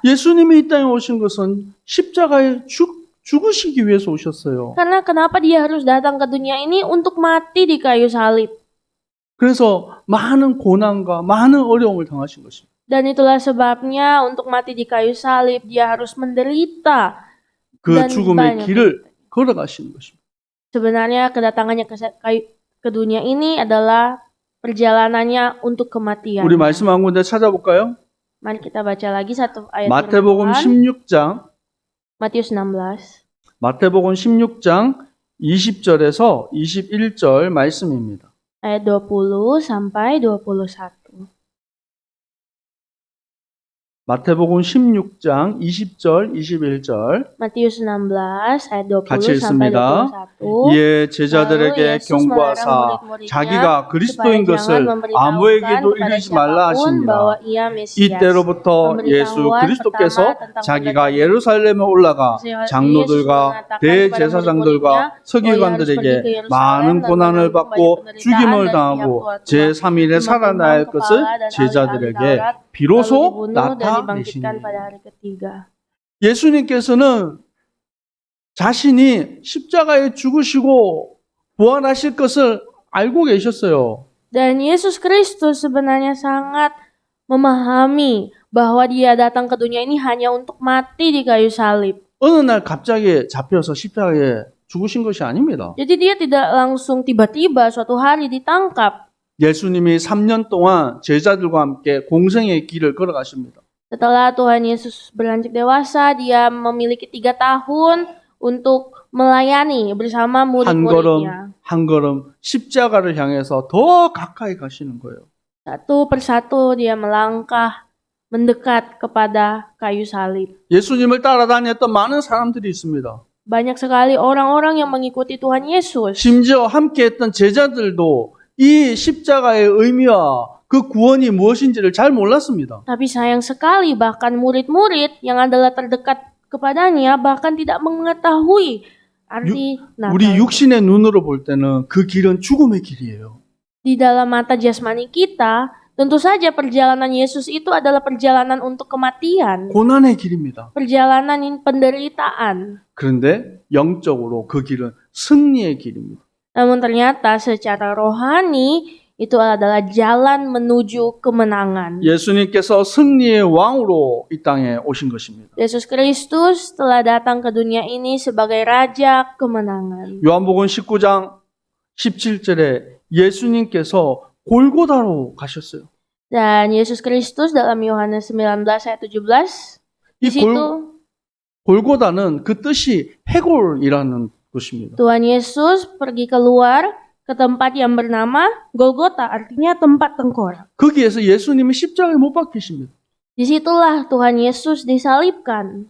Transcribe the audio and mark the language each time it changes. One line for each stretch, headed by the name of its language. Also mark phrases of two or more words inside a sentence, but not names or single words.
Korean: 예수님이 이 땅에 오신 것은 십자가에 죽으시기 위해서 오셨어요.
Indonesian: Karena kenapa dia harus datang ke dunia ini untuk mati di kayu salib?
Korean: 그래서 많은 고난과 많은 어려움을 당하신 것입니다.
Indonesian: Dan itulah sebabnya untuk mati di kayu salib dia harus menderita
Korean: 그
Indonesian: dan
Korean: 죽음의
Indonesian: banyak.
Korean: 길을 걸어가시는 것입니다.
Indonesian: Sebenarnya kedatangannya ke dunia ini adalah perjalanannya untuk kematian.
Korean: 우리 말씀 한 군데 찾아볼까요?
Indonesian: Mari kita baca lagi satu ayat
Korean: 마태복음
Indonesian: firman Tuhan.
Korean: 16장
Indonesian: Matius 16
Korean: 마태복음 16장 20절에서 21절 말씀입니다.
Indonesian: ayat 20 sampai 21.
Korean: 마태복음 16장 20절 21절
Indonesian: Matius 16 ayat 20
Korean: 같이
Indonesian: sampai
Korean: 읽습니다.
Indonesian: 21.
Korean: 이에 제자들에게
Indonesian: Lalu Yesus
Korean: 경고하사
Indonesian: melarang murid-muridnya
Korean: 자기가
Indonesian: supaya
Korean: 그리스도인
Indonesian: jangan
Korean: 것을
Indonesian: memberitahukan
Korean: 아무에게도
Indonesian: kepada
Korean: 이르지 말라
Indonesian: siapapun bahwa
Korean: 하시니라.
Indonesian: ia Mesias.
Korean: 이때로부터 예수
Indonesian: Pemberitahuan
Korean: 그리스도께서
Indonesian: pertama tentang
Korean: 자기가
Indonesian: kedatangan
Korean: 예루살렘에 올라가
Indonesian: Yesus
Korean: 장로들과
Indonesian: mengatakan
Korean: 대제사장들과
Indonesian: kepada murid-muridnya
Korean: 서기관들에게
Indonesian: bahwa ia harus pergi ke Yerusalem
Korean: 많은
Indonesian: dan
Korean: 고난을
Indonesian: menanggung
Korean: 받고
Indonesian: banyak penderitaan
Korean: 죽임을
Indonesian: dan
Korean: 당하고
Indonesian: pihak tua-tua,
Korean: 제3일에 살아날
Indonesian: memang
Korean: 것을
Indonesian: kepala dan ahli-ahli
Korean: 제자들에게
Indonesian: Taurat, lalu
Korean: 비로소
Indonesian: dibunuh dan dibangkitkan
Korean: 나타내시니.
Indonesian: pada hari ketiga.
Korean: 예수님께서는 자신이 십자가에 죽으시고 부활하실 것을 알고 계셨어요.
Indonesian: Dan Yesus Kristus sebenarnya sangat memahami bahwa dia datang ke dunia ini hanya untuk mati di kayu salib.
Korean: 어느 날 갑자기 잡혀서 십자가에 죽으신 것이 아닙니다.
Indonesian: Jadi dia tidak langsung tiba-tiba suatu hari ditangkap.
Korean: 예수님이 3년 동안 제자들과 함께 공생의 길을 걸어가십니다.
Indonesian: Setelah Tuhan Yesus beranjak dewasa, dia memiliki 3 tahun untuk melayani bersama murid-muridnya.
Korean: 한 걸음 십자가를 향해서 더 가까이 가시는 거예요.
Indonesian: Satu persatu dia melangkah mendekat kepada kayu salib.
Korean: 예수님을 따라다녔던 많은 사람들이 있습니다.
Indonesian: Banyak sekali orang-orang yang mengikuti Tuhan Yesus.
Korean: 심지어 함께했던 제자들도 이 십자가의 의미와 그 구원이 무엇인지를 잘 몰랐습니다.
Indonesian: Tapi sayang sekali bahkan murid-murid yang adalah terdekat kepadanya bahkan tidak mengetahui arti
Korean: 우리
Indonesian: Natal.
Korean: 육신의 눈으로 볼 때는 그 길은 죽음의 길이에요.
Indonesian: Di dalam mata jasmani kita, tentu saja perjalanan Yesus itu adalah perjalanan untuk kematian,
Korean: 고난의 길입니다.
Indonesian: perjalanan penderitaan.
Korean: 그런데 영적으로 그 길은 승리의 길입니다.
Indonesian: Namun ternyata secara rohani itu adalah jalan menuju kemenangan.
Korean: 예수님께서 승리의 왕으로 이 땅에 오신 것입니다.
Indonesian: Yesus Kristus telah datang ke dunia ini sebagai raja kemenangan.
Korean: 요한복음 19장 17절에 예수님께서 골고다로 가셨어요.
Indonesian: Dan Yesus Kristus dalam Yohanes 19 ayat 17 di
Korean: 이
Indonesian: situ
Korean: 골고다는 그 뜻이 해골이라는 뜻입니다.
Indonesian: Tuhan Yesus pergi keluar ke tempat yang bernama Golgota, artinya tempat tengkorak.
Korean: 거기에서 예수님이 십자가에 못 박히십니다.
Indonesian: Disitulah Tuhan Yesus disalibkan.